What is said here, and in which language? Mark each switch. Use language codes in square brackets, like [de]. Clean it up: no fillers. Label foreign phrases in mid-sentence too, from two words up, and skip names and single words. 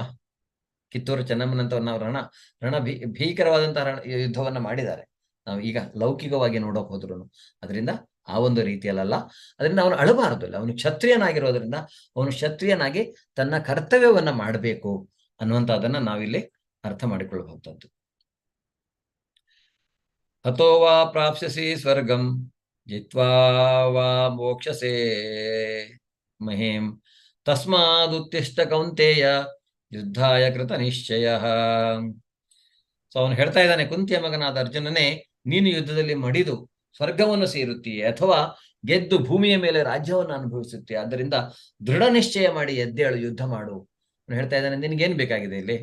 [kn] ಕಿತ್ತೂರು ಚೆನ್ನಮ್ಮನಂತವ್ರು ನಾವು ಭೀಕರವಾದಂತಹ ಯುದ್ಧವನ್ನ ಮಾಡಿದ್ದಾರೆ. ನಾವು ಈಗ ಲೌಕಿಕವಾಗಿ ನೋಡೋಕೆ ಹೋದ್ರು. ಅದರಿಂದ ಆ ಒಂದು ರೀತಿಯಲ್ಲ. ಅದರಿಂದ ಅವನು ಅಳಬಾರದು. ಅವನು ಕ್ಷತ್ರಿಯನಾಗಿರೋದ್ರಿಂದ ಅವನು ಕ್ಷತ್ರಿಯನಾಗಿ ತನ್ನ ಕರ್ತವ್ಯವನ್ನ ಮಾಡಬೇಕು ಅನ್ನುವಂಥದ್ದನ್ನ ನಾವಿಲ್ಲಿ ಅರ್ಥ ಮಾಡಿಕೊಳ್ಳಬಹುದಂತು. [sa] ಅಥೋ ವಾ ಪ್ರಾಪ್ಸ್ಯಸಿ ಸ್ವರ್ಗಂ ಜಿತ್ವಾ ವಾ ಮೋಕ್ಷಸೇ ಮಹೇಂ ತಸ್ಮಾದುತ್ತಿಷ್ಠ ಕೌಂತೇಯ ಯುದ್ಧಾಯ ಕೃತ ನಿಶ್ಚಯ. [kn] ಸೊ ಅವನು ಹೇಳ್ತಾ ಇದ್ದಾನೆ, ಕುಂತಿಯ ಮಗನಾದ ಅರ್ಜುನನೇ, ನೀನು ಯುದ್ಧದಲ್ಲಿ ಮಡಿದು ಸ್ವರ್ಗವನ್ನು ಸೇರುತ್ತೀಯೆ ಅಥವಾ ಗೆದ್ದು ಭೂಮಿಯ ಮೇಲೆ ರಾಜ್ಯವನ್ನು ಅನುಭವಿಸುತ್ತೀಯ. ಆದ್ದರಿಂದ ದೃಢ ನಿಶ್ಚಯ ಮಾಡಿ ಎದ್ದೇಳು, ಯುದ್ಧ ಮಾಡು. ಅವನು ಹೇಳ್ತಾ ಇದ್ದಾನೆ, ನಿನಗೇನು ಬೇಕಾಗಿದೆ ಇಲ್ಲಿ?